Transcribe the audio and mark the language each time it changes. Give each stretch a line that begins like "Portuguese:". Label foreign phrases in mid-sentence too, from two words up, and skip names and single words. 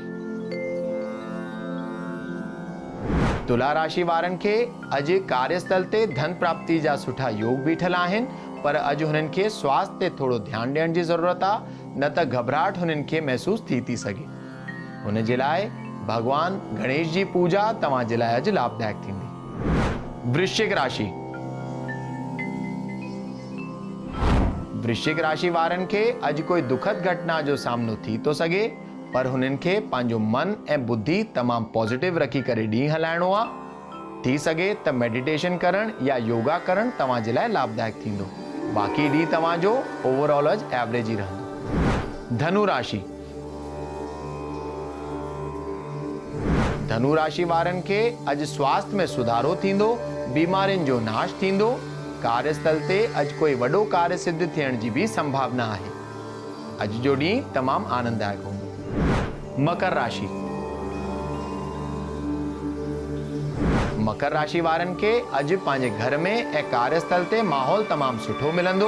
Sindhi: तुला राशि वारनि खे अॼु कार्यस्थल ते धन प्राप्ति जा सुठा योग बीठल आहिनि, पर अॼु हुननि खे स्वास्थ्य ते थोरो ध्यानु ॾियण जी ज़रूरत आहे, न त घबराहट हुननि खे महसूस थी सघे। हुन जे लाइ भगवान गणेश जी पूजा तव्हांजे लाइ अॼु लाभदायक थींदी। वृश्चिक राशि। वृश्चिक राशि वारनि खे अॼु कोई दुखद घटना जो सामनो थी थो सघे, पर हुननि खे पंहिंजो मन ऐं बुद्धि तमामु पॉजिटिव रखी करे ॾींहुं हलाइणो आहे। थी सघे त मेडिटेशन करणु या योगा करणु तव्हांजे लाइ लाभदायक थींदो। बाक़ी ॾींहुं तव्हांजो ओवरऑल अॼु एवरेज ई रहंदो। धनु राशि। धनु राशि वारनि खे अॼु स्वास्थ्य में सुधारो थींदो। बीमारियुनि जो नाश थींदो। कार्यस्थल ते अॼु कोई वॾो कार्य सिद्ध थियण जी बि संभावना आहे। अॼु जो ॾींहुं तमामु आनंददायक हूंदो। मकर राशि। मकर राशि वारनि खे अॼु पंहिंजे घर में ऐं कार्यस्थल ते माहौल तमामु सुठो मिलंदो।